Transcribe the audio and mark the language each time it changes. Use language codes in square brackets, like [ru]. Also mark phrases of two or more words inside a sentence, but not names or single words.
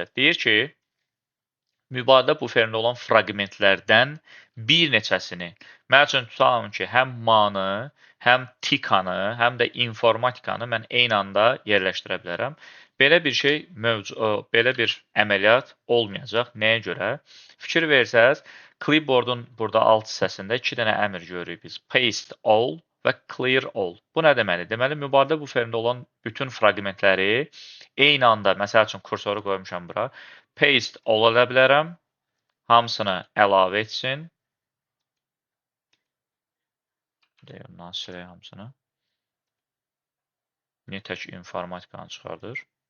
[az] Deyir ki, mübadilə buferində olan fraqmentlərdən bir neçəsini, məl üçün tutalım ki, həm manı, həm tikanı, həm də informatikanı mən eyni anda yerləşdirə bilərəm. Belə bir şey belə bir əməliyyat olmayacaq. Nəyə görə? Fikir versəz, clipboardun burada alt hissəsində 2 dənə əmr görürük biz. [en] Paste all və clear all. [az] Bu nə deməli? Deməli, mübadilə buferində olan bütün fraqmentləri eyni anda, məsəl üçün kursoru qoymuşam bura, [en] paste all [az] edə bilərəm, hamısını əlavə etsin Ondan silək hamısını. Niyə tək informatikanı çıxardır?